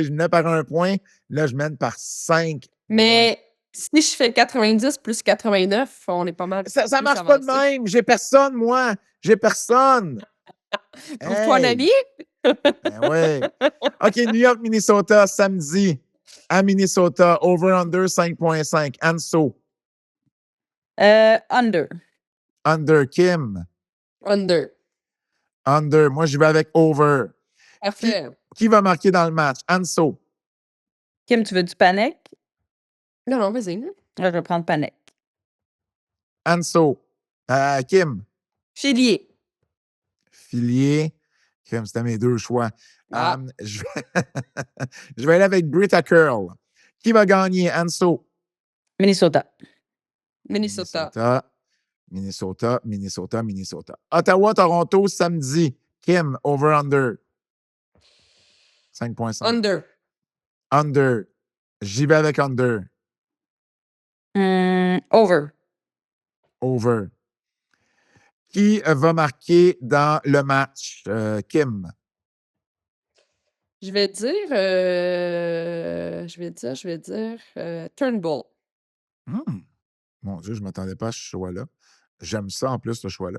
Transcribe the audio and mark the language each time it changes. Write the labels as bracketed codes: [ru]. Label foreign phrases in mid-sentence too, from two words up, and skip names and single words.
[fr] Je menais par 1 point. Là, je mène par 5. Mais si je fais 90 plus 89, on est pas mal. Ça marche pas de même. J'ai personne, moi. J'ai personne. Trouve-toi un ami. Ben ouais. OK, New York, Minnesota, samedi. À Minnesota, over-under 5.5. Anso. Under. Under. Kim. Under. Moi, je vais avec over. Parfait. Qui va marquer dans le match? Anso. Kim, tu veux du Panek? Non, vas-y. Je vais prendre Panek. Anso. Kim. Filier. Kim, c'était mes 2 choix. Je vais aller avec Britta Curl. Qui va gagner? Anso. Minnesota. Ottawa, Toronto, samedi. Kim, over-under. 5.5. Under. J'y vais avec under. Over. Over. Qui va marquer dans le match? Kim. Je vais dire Turnbull. Mon Dieu, je ne m'attendais pas à ce choix-là. J'aime ça en plus, ce choix-là.